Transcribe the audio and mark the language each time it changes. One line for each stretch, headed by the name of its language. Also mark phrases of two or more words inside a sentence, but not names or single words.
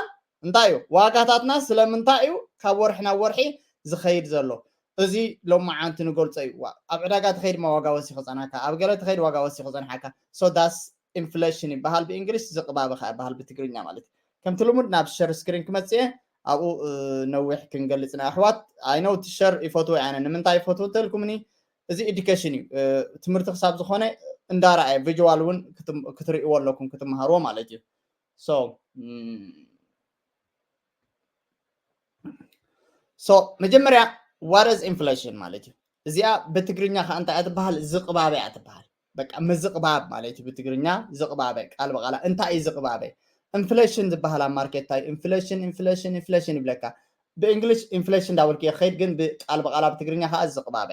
Tigrinya: እንታይ እዩ ዋጋታትና ስለምንታይ እዩ ካብ ወርሒ ናብ ወርሒ ዝኸይድ ዘሎ እዚ ሎማዓንቲ ንገልጾ እዩ ኣብ ዕዳጋ ትኸይድ ዋጋ ወሲኹ ፀናካ ኣብ ገለ ትኸይድ ዋጋ ወሲኹ ፀናሓካ
English: so that's inflation
Tigrinya: ይበሃል ብእንግሊሽ ዝቕባበ ኸ ይበሃል ብትግርኛ ማለት ከምቲ ልሙድ ናብ
English: share screen
Tigrinya: ክመፅእ ኣብኡ ነዊሕ ክንገልጽና ኣሕዋት
English: I know
Tigrinya: ሸር ይፈትዎ ኣነ ንምንታይ ይፈትዎ ተልኩምኒ እዚ ኤዱኬሽን እዩ ትምህርቲ ክሳብ ዝኾነ እንዳራእየ ቪዥዋል እውን ክትርእይዎ ኣለኩም ክትመሃርዎ ማለት እዩ ሶ መጀመርያ
English: what is inflation
Tigrinya: ማለት እዩ እዚኣ በትግርኛ ከ እንታይ እትበሃል ዝቕባበ እያ ትበሃል በቃ ምዝቕባብ ማለት እዩ በትግርኛ ዝቕባበ ቃል በቃላ እንታይ እዩ ዝቕባበ ኢንፍሌሽን ዝበሃል ኣብ ማርኬት ታይ ኢንፍሌሽን ይብለካ በእንግሊሽ ኢንፍሌሽን ዳውልክ ይኸይድ ግን በቃል በቃላ በትግርኛ ከ ዝቕባበ